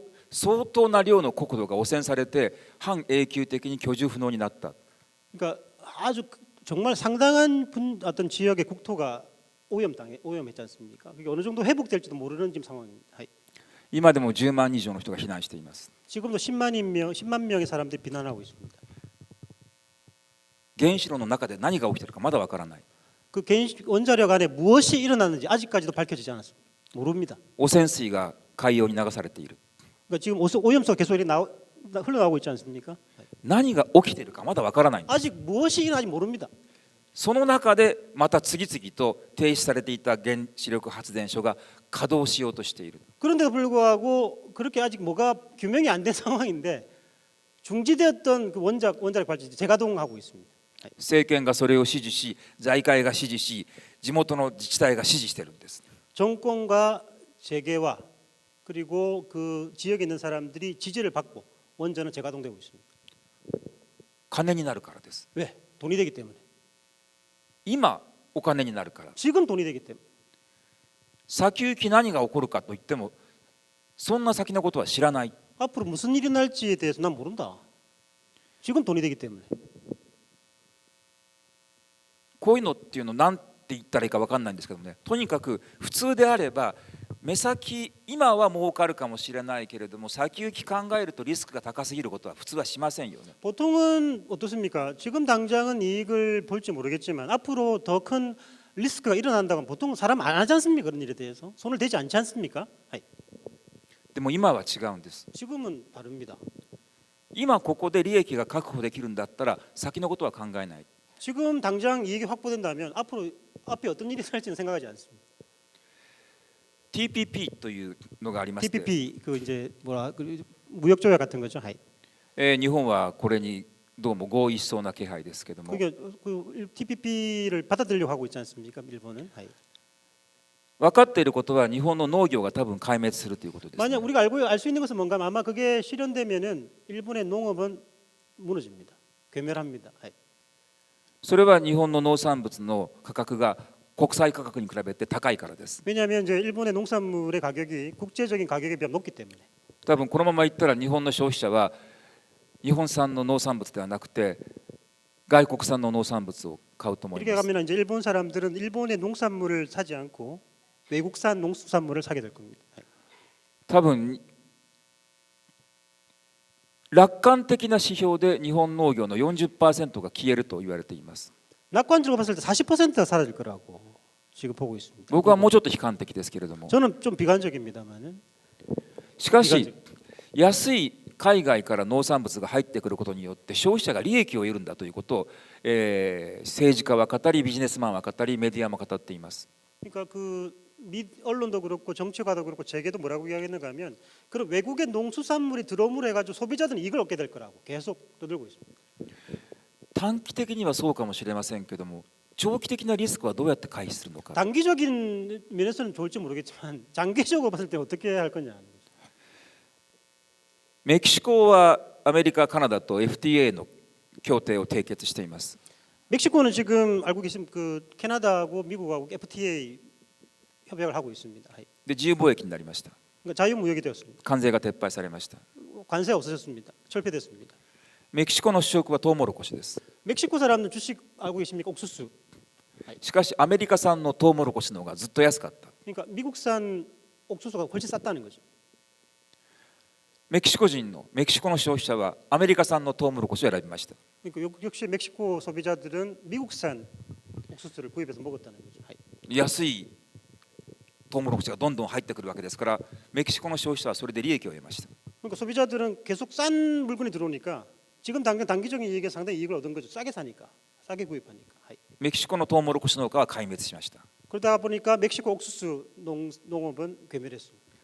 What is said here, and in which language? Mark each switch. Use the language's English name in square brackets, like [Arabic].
[Japanese] 相当な量の国土が汚染されて半永久的に居住不能になった。 [Korean] 그러니까 아주 정말 상당한 어떤 지역의 국토가 오염했지 않습니까? 그게 어느 정도 회복될지도 모르는 지금 상황입니다. [Japanese] 今でも10万人以上の人が避難しています。 [Korean] 지금도 10만 명의 사람들이 비난하고 있습니다. [Japanese] 原子炉の中で何が起きているかまだ分からない。 [Korean] 그原원자력 안에 무엇이 일어났는지 아직까지도 밝혀지지 않았습니다. 모릅니다. [Japanese] 汚染水が海洋に流されている。 [Korean] 그러니까 지금 오염수가 계속 이렇게 흘러나오고 있지 않습니까? [Japanese] 何が起きているかまだわからないんです。 [Korean] 아직 무엇이 일어나지 모릅니다. [Japanese] その中でまた次々と停止されていた原子力発電所が稼働しようとしている。 [Korean] 그런데도 불구하고 그렇게 아직 뭐가 규명이 안 된 상황인데 중지되었던 그 원자력 발전소 재가동하고 있습니다. [Japanese] 政権がそれを支持し、財界が支持し、地元の自治体が支持しているんです。 [Korean] 정권과 재계와 그리고 그 지역에 있는 사람들이 지지를 받고 원전은 재가동되고 있습니다. [Japanese] 金になるからです。 [Korean] 왜? 돈이 되기 때문에. [Japanese] 今お金になるから。 [Korean] 지금 돈이 되기 때문에. [Japanese] 先行き何が起こるかといっても、そんな先のことは知らない。 [Korean] 앞으로 무슨 일이 날지에 대해서 난 모른다. 지금 돈이 되기 때문에. [Japanese] こういうのっていうのなんて言ったらいいか分かんないんですけどもね、とにかく普通であれば目先今は儲かるかもしれないけれども先行き考えるとリスクが高すぎることは普通はしませんよね。 [Korean] 보통은 어떻습니까? 지금 당장은 이익을 볼지 모르겠지만 앞으로 더 큰 리스크가 일어난다고 보통 사람 안 하지 않습니까? 그런 일에 대해서 손을 대지 않지 않습니까? [Japanese] でも今は違うんです。 [Korean] 지금은 다릅니다. [Japanese] 今ここで利益が確保できるんだったら先のことは考えない。 [Korean] 지금 당장 이익이 확보된다면 앞으로 앞에 어떤 일이 살지는 생각하지 않습니다. [Japanese] TPP というのがありまして、 [Korean] TPP 그 이제 뭐라 그 무역 조약 같은 거죠. [Japanese] 日本はこれにどうも合意しそうな気配ですけども、 [Korean] 그게 그 TPP를 받아들이려고 하고 있지 않습니까? 일본은. [Japanese] 分かっていることは日本の農業が多分壊滅するということです、ね。 [Korean] 만약 우리가 알 수 있는 것은 뭔가 하면 아마 그게 실현되면은 일본의 농업은 무너집니다. 괴멸합니다. [Japanese] それは日本の農産物の価格が国際価格に比べて高いからです。 [Korean] 왜냐하면 이제 일본의 농산물의 가격이 국제적인 가격에 비하면 높기 때문에. [Japanese] 多分このままいったら日本の消費者は日本産の農産物ではなくて外国産の農産物を買うと思い [Korean] 이렇게 [Japanese] ます。 [Korean] 가면 이제 일본 사람들은 일본의 농산물을 사지 않고 외국산 농수산물을 사게 될 겁니다. [Japanese] 多分楽観的な指標で日本農業の 40% が消えると言われています。 [Korean] 낙관적으로 봤을 때 40%가 사라질 거라고 지금 보고 있습니다. [Japanese] 僕はもうちょっと悲観的ですけれども、 [Korean] 저는 좀 비관적입니다만은 [Japanese] しかし安い海外から農産物が入ってくることによって消費者が利益を得るんだということを、政治家は語りビジネスマンは語りメディアも語っています。 [Korean] 그러니까 그 언론도 그렇고 정치가도 그렇고 재계도 뭐라고 이야기했는가 하면 그런 외국의 농수산물이 들어옴으로 해가지고 소비자들은 이익을 얻게 될 거라고 계속 떠들고 있습니다. [Japanese] 短期的にはそうかもしれませんけども長期的なリスクはどうやって回避するのか。 [Korean] 단기적인 면에서는 좋을지 모르겠지만 장기적으로 봤을 때 어떻게 할 거냐. [Japanese] メキシコはアメリカ、カナダと FTA の協定を締結しています。 [Korean] 멕시코는 지금 알고 계신 그 캐나다하고 미국하고 FTA 협약을 하고 있습니다. [Japanese] で自由貿易になりました。 [Korean] 그러니까 자유무역이 되었습니다. [Japanese] 関税が撤廃されました。 [Korean] 관세 없어졌습니다. 철폐됐습니다. [Japanese] メキシコの主食はトウモロコシです。 [Korean] 멕시코 사람들 주식 알고 계십니까? 옥수수. [Japanese] しかしアメリカ産のトウモロコシの方がずっと安かった。 [Korean] 그러니까 미국산 옥수수가 훨씬 쌌다는 거죠. [Japanese] メキシコの消費者はアメリカ産のトウモロコシを選びました。 [Korean] 그러니까 역시 멕시코 소비자들은 미국산 옥수수를 구입해서 먹었다는 거죠. [Japanese] 安いトウモロコシがどんどん入ってくるわけですからメキシコの消費者はそれで利益を得ました。 [Korean] 그러니까 소비자들은 계속 싼 물건이 들어오니까 지금 당장 단기적인 이익에 상당히 이익을 얻은 거죠. 싸게 사니까, 싸게 구입하니까. [Japanese] メキシコのトウモロコシ農家は壊滅しました。 [Korean] 그러다 보니까 멕시코 옥수수 농업은 괴멸했습니다.